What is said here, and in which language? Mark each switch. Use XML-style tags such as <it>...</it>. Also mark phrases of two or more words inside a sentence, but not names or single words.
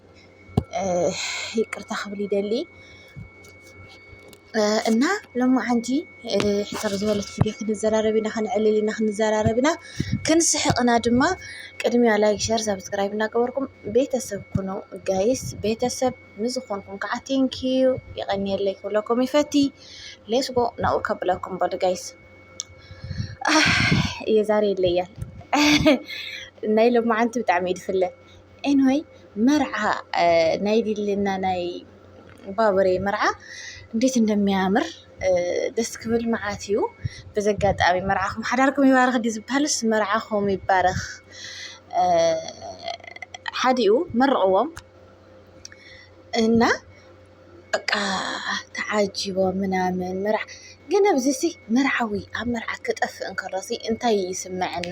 <ti>ይቅርታ ክብል ይደሊ እና ሎማዓንቲ ሕተር ዝበለት ቪድዮ ክንዘራረብና ክንዕልልና ክንዘራረብና ክንስሕቅና ድማ ቅድሚያ</ti> <en>like share subscribe</en> <ti>እናገበርኩም ቤተሰብ ኩኑ ጋይስ። ቤተሰብ ምዝኾንኩም ከዓ ቴንኪዩ ይቀኒየለይ ኩለኩም ይፈቲ ሌስጎ ናኡ ከብለኩም በሉ ጋይስ።</ti> <am>የዛሬ ይለያል</am> <ti>ናይ ሎማዓንቲ ብጣዕሚ ይድፍለ ኤንወይ መርዓ ናይ ዲልና ናይ ባቡሬ መርዓ</ti> <am>እንዴት እንደሚያምር</am> <ti>ደስ ክብል መዓት እዩ። በዘጋጣሚ መርዓኹም ሓዳርኩም ይባረኽ ዲ ዝበሃልስ መርዓኹም ይባረኽ ሓዲኡ መርዕዎም እና በቃ ተዓጂቦም ምናምን መርዓ ግን ኣብዚሲ መርዓዊ ኣብ መርዓ ክጠፍእ እንከሎሲ እንታይ ይስምዐና?</ti>